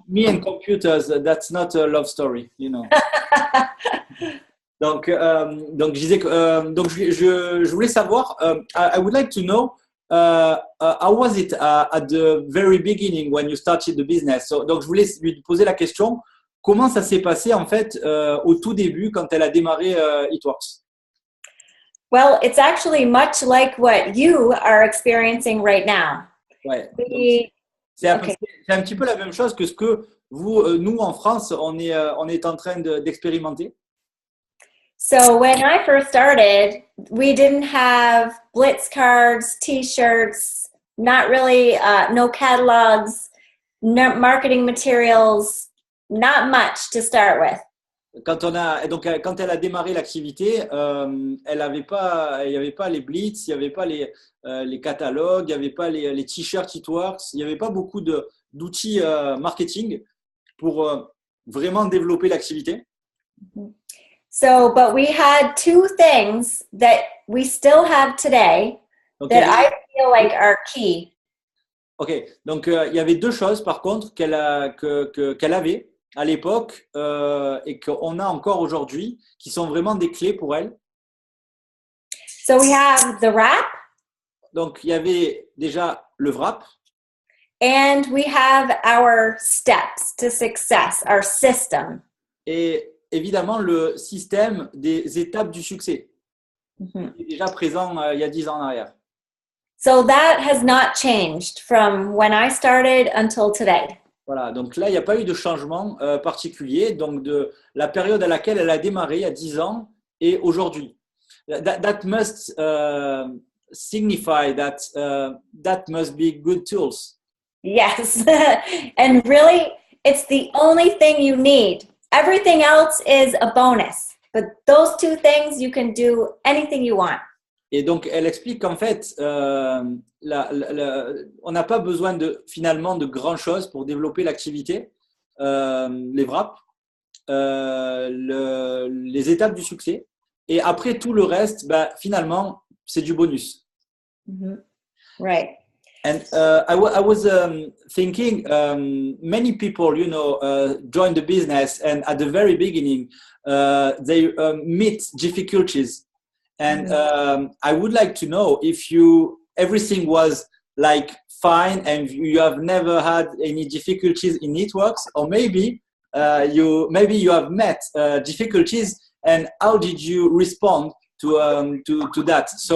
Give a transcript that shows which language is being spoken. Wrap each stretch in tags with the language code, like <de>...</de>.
<en>me and computers, that's not a love story, you know.</en> <fr>Donc je disais que donc je voulais savoir.</fr> <en>I would like to know how was it at the very beginning when you started the business.</en> <fr>Donc je voulais lui poser la question. Comment ça s'est passé en fait au tout début quand elle a démarré It Works?</fr> <en>Well, it's actually much like what you are experiencing right now.</en> <fr>Ouais. Donc,</fr> <en>We,</en> <fr>c'est un,</fr> <en>okay.</en> <fr>c'est un petit peu la même chose que ce que vous, nous en France, on est en train d'expérimenter.</fr> <en>So when I first started, we didn't have Blitz cards, T-shirts, not really, no catalogs, no marketing materials, not much to start with.</en> <fr>Quand elle a démarré l'activité, il y avait pas les blitz, il y avait pas les catalogues, il y avait pas les t-shirts It Works, il y avait pas beaucoup d'outils marketing pour vraiment développer l'activité.</fr> <en>So, but we had two things that we still have today</en> <fr>Donc,</fr> <en>that I feel like are key.</en> <fr>Ok, donc il y avait deux choses par contre qu'elle avait à l'époque et qu'on a encore aujourd'hui, qui sont vraiment des clés pour elle.</fr> <en>So we have the wrap</en> <fr>Donc il y avait déjà le wrap</fr> <en>and we have our steps to success, our system.</en> <fr>et évidemment le système des étapes du succès qui est déjà présent il y a 10 ans en arrière.</fr> <en>So that has not changed from when I started until today.</en> <fr>Voilà, donc là, il n'y a pas eu de changement particulier donc de la période à laquelle elle a démarré il y a 10 ans et aujourd'hui.</fr> <en>That must signify that that must be good tools. Yes. And really, it's the only thing you need. Everything else is a bonus. But those two things, you can do anything you want.</en> <fr>Et donc, elle explique qu'en fait, on n'a pas besoin finalement de grand-chose pour développer l'activité, les wraps, les étapes du succès. Et après, tout le reste, finalement, c'est du bonus.</fr> <en>Mm-hmm. Right. And I was thinking, many people, join the business, and at the very beginning, they meet difficulties. And I would like to know if everything was like fine and you have never had any difficulties in It Works, or maybe you have met difficulties, and how did you respond to that?</en>